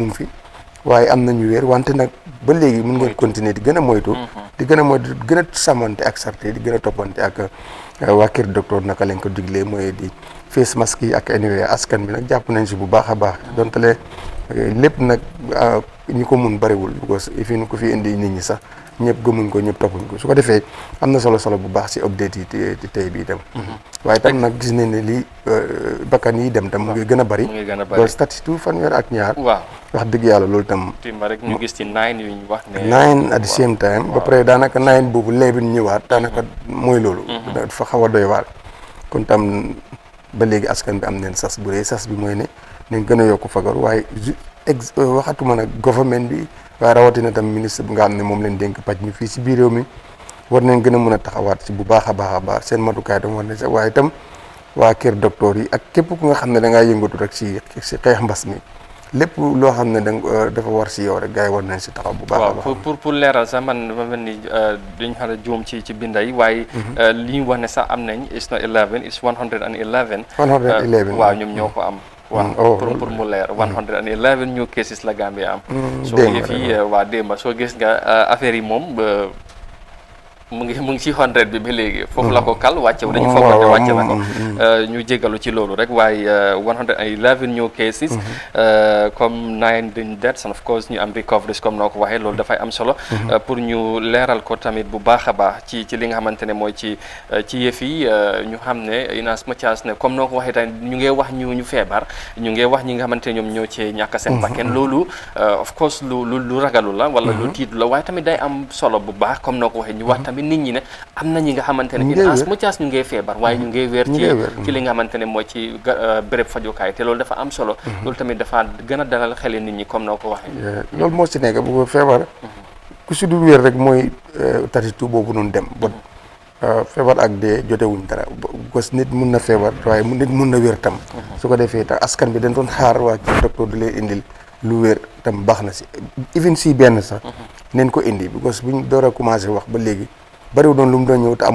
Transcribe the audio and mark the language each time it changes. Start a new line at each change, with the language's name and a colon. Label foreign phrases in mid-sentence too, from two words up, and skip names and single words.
Wolof: ngi fi waaye am nañu wér wante nag ba léegi mun ngeen continuer di gën a moytu di gën a moytu di gën a sàmmante ak sarte di gën a toppante ak waa kër docteur naka lañ ko diglee mooy di
English: face mask
Wolof: yi ak anyway askan bi nag jàpp nañ si bu baax a baax donte le lépp nag ñi ko mun bariwul because fi nu ko fi indi nit ñi sax ñëpp gëmuñ ko ñëpp toppuñ ko su ko defee am na solo bu baax si update yi tey bii dem waaye tam nag gis nañ ne lii bakkan yi dem tam mu ngi gën a bari loolu statut fanweer ak ñaar waaw wax dëgg yàlla loolu tam timba rek ñu gis ci 9 yu ñu wax ne
English: 9 at the same time
Wolof: ba pare daanaka 9 boobu leebin ñëwaat daanaka mooy loolu dafa xaw a doy waar kon tam ba léegi askan bi am neen sas bu rëy sas bi mooy ne nañ gën a yokk fagaru waaye waxatuma nag government bi waaye rawatina tam ministre bi nga xam ne moom leen dénk paj mi fii si biir réew mi war nañ gën a mën a taxawaat si bu baax a baax seen matukaay tam war nañ sax waaye itam waa kër docteur yi ak képp ku nga xam ne da ngaa yëngatu rek si xeex mbas mi lépp loo xam ne dafa war si yow rek gars yi war nañ si taxaw bu baax a baax. waaw pour leeral sax man ma mel ni dañu xam ne juum ci binda yi waaye li ñu wax ne sax am nañ
English: it's not 11 it's 111.
Wolof: 111 waaw ñoom ñoo ko am. waaw pour mu leer
English: 111 new cases
Wolof: la Gambia am. soo yëf yi waa démba soo gis nga affaire yi moom mu ngi ci 100 bi ba léegi foofu la ko kal wàcce dañu foog ne wàcce la ko ñu jégalu ci loolu rek waaye
English: 111 new cases
Wolof: comme
English: 9 deaths and of
Wolof: course ñu am recoveries comme noo ko waxee loolu dafay am solo pour ñu leeral ko tamit bu baax a baax ci li nga xamante ne mooy ci yëf yi ñu xam ne
English: in as much as
Wolof: ne comme noo ko waxee tamit ñu ngi wax ñu feebar ñu ngi wax ñi nga xamante ne ñoom ñoo ci ñàkk seen bakken loolu
English: of course
Wolof: lu ragalu la wala lu tiitu la waaye tamit day am solo bu baax comme noo ko waxee ñu wax tamit nit ñi ne am na ñi nga xamante ne
English: in as much as
Wolof: ñu ngee feebar waaye ñu ngee wér ci li nga xamante ne mooy ci béréb fajukaay te loolu dafa am solo loolu tamit dafa gën a dalal xeli nit ñi comme noo ko waxee loolu moo si nekk bu feebar ku si du wér rek mooy tatitu boobu noonu dem bon feebar ak dee jotewuñ dara parce que nit mun na feebar waaye nit mun na wér tam su ko defee tax askan bi dañ doon xaar waa kii docteur di leen indil lu wér tam baax na si even si benn sax neen ko indi because buñ door a commencé wax ba léegi bariwu doon lu mu doon ñëw te